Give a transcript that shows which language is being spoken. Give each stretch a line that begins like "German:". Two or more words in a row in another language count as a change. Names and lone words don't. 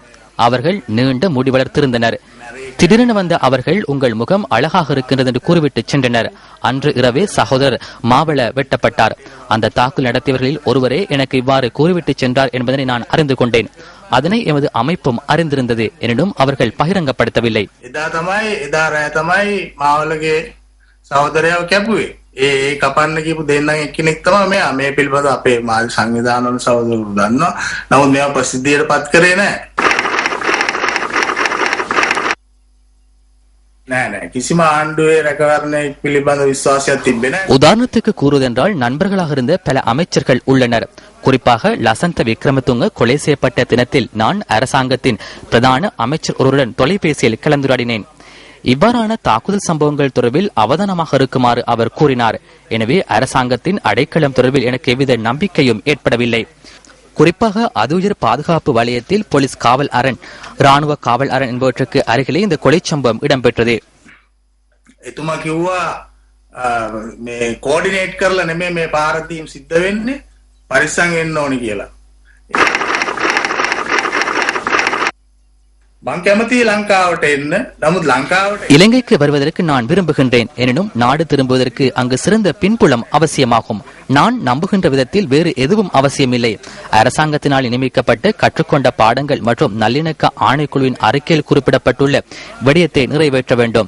Tamil: அவர்கள் நீண்ட முடி வளர்த்திருந்தனர். திடீரென வந்த அவர்கள் உங்கள் முகம் அழகாக இருக்கின்றது என்று கூறிவிட்டு சென்றனர். அன்று இரவே சகோதரர் மாவள வெட்டப்பட்டார். அந்த தாக்குதல் நடத்தியவர்களில் ஒருவரே எனக்கு இவ்வாறு கூறிவிட்டு சென்றார் என்பதனை நான் அறிந்து கொண்டேன். அதனை எமது அமைப்பும் அறிந்திருந்தது. எனினும் அவர்கள் பகிரங்கப்படுத்தவில்லை.
Sinhala: කපන්න කියපු දෙන්න එක්කෙනෙක් තමයි මෙයා මේ පිළිබඳ අපේ මාධ්‍ය සංවිධානවල සහෝදරවරු දන්නවා. නමුත් මේවා ප්‍රසිද්ධියට පත් කරේ නැහැ. කිසිම ආණ්ඩුවේ රැකවරණය පිළිබඳ විශ්වාසයක් තිබෙන්නේ නැහැ.
Tamil: உதாரணத்துக்கு கூறுவதென்றால் நண்பர்களாக இருந்த பல அமைச்சர்கள் உள்ளனர். குறிப்பாக லசந்த விக்ரமதுங்க கொலை செய்யப்பட்ட தினத்தில் நான் அரசாங்கத்தின் பிரதான அமைச்சர் ஒருவருடன் தொலைபேசியில் கலந்துரையாடினேன். இவ்வாறான தாக்குதல் சம்பவங்கள் தொடர்பில் அவதானமாக இருக்குமாறு அவர் கூறினார். எனவே அரசாங்கத்தின் அடைக்கலம் தொடர்பில் எனக்கு எவ்வித நம்பிக்கையும் ஏற்படவில்லை. குறிப்பாக அதுயர் பாதுகாப்பு வலயத்தில் போலீஸ் காவல் அரண், ராணுவ காவல் அரண் என்பவற்றுக்கு அருகிலே இந்த கொலை சம்பவம் இடம்பெற்றது.
Sinhala: එතුමා කිව්වා මේ කෝඩිනේට් කරලා නෙමෙයි මේ පාරදීම් සිද්ධ වෙන්නේ පරිස්සම් වෙන්න ඕනි කියලා. මං කැමතියි ලංකාවට එන්න. නමුත් ලංකාවට
Tamil: இலங்கைக்கு வருவதற்கு நான் விரும்புகின்றேன். எனினும் நாடு திரும்புவதற்கு அங்கு சிறந்த பின்புலம் அவசியமாகும். நான் நம்புகின்ற விதத்தில் வேறு எதுவும் அவசியமில்லை. அரசாங்கத்தினால் நியமிக்கப்பட்ட கற்றுக்கொண்ட பாடங்கள் மற்றும் நல்லிணக்க ஆணைக்குழுவின் அறிக்கையில் குறிப்பிடப்பட்டுள்ள விடயத்தை நிறைவேற்ற வேண்டும்.